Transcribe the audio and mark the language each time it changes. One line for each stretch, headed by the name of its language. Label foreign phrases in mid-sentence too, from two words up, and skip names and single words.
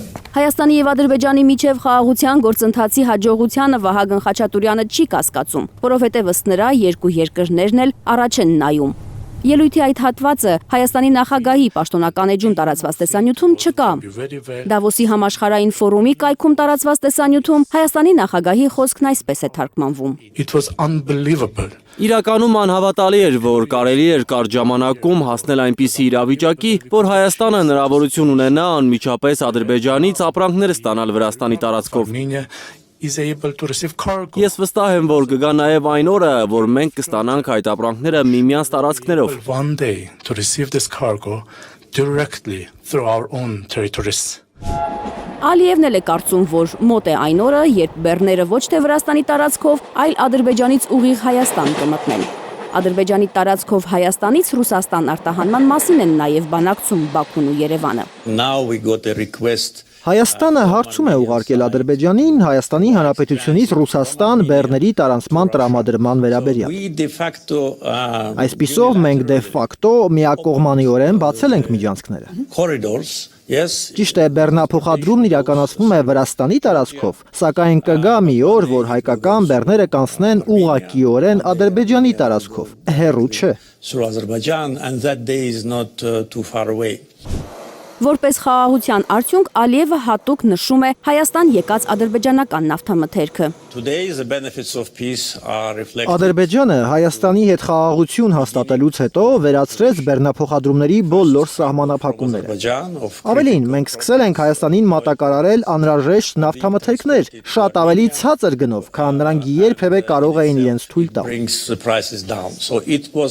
Armenian: Հայաստանի եւ Ադրբեջանի միջև խաղաղության գործընթացի հաջողությանը Վահագն Խաչատուրյանը չի կասկածում, որովհետեւ ըստ նրա երկու երկրներն էլ առաջ են նայում։ Ելույթի այդ հատվածը Հայաստանի նախագահի պաշտոնական էջում տարածված տեսանյութում չկա։ Դավոսի համաշխարհային ֆորումի կայքում տարածված տեսանյութում Հայաստանի նախագահի խոսքն այսպես է թարգմանվում։
English: It was unbelievable.
Armenian: Իրականում անհավատալի էր, որ կարելի էր կարճ ժամանակում հասնել այնպիսի իրավիճակի, որ Հայաստանը հնարավորություն ունենա անմիջապես Ադրբեջանից ապրանքներ ստանալ Վրաստանի տարածքով։
English: Is able to receive cargo.
Armenian: Ես վստահ եմ, որ կգա նաև այն օրը, որ մենք կստանանք այդ ապրանքները միմյանց տարածքներով։
English: One day to receive this cargo directly through our own territories.
Armenian: Ալիևն էլ է կարծում, որ մոտ է այն օրը, երբ բեռները ոչ թե Վրաստանի տարածքով, այլ Ադրբեջանից ուղիղ Հայաստան կմտնեն։ Ադրբեջանի տարածքով Հայաստանից Ռուսաստան արտահանման մասին են նաև բանակցում Բաքուն ու Երևանը։
English: Now we got a request.
Armenian: Հայաստանը հարցում է ուղարկել Ադրբեջանին Հայաստանի Հանրապետությունից Ռուսաստան բեռների տարանցման տրամադրման վերաբերյալ։ Այսպիսով մենք
Latin: de facto
Armenian: միակողմանիորեն բացել ենք միջանցքները։
English: Corridors, yes.
Armenian: Ճիշտ է, բեռնափոխադրումն իրականացվում է Վրաստանի տարածքով, սակայն կգա մի օր, որ հայկական բեռները կանցնեն ուղղակիորեն Ադրբեջանի տարածքով։ Հեռու չէ։
English: Through Azerbaijan, and that day is not too far away.
Armenian: Որպես խաղաղության արդյունք Ալիևը հատուկ նշում է Հայաստան եկած ադրբեջանական նավթամթերքը։ Ադրբեջանը Հայաստանի հետ խաղաղություն հաստատելուց հետո վերացրեց բեռնափոխադրումների բոլոր սահմանափակումները։ Ավելին, մենք սկսել ենք Հայաստանին մատակարարել անհրաժեշտ նավթամթերքներ, շատ ավելի ցածր գնով, քան նրանք երբևէ կարող էին իրենց թույլ տալ։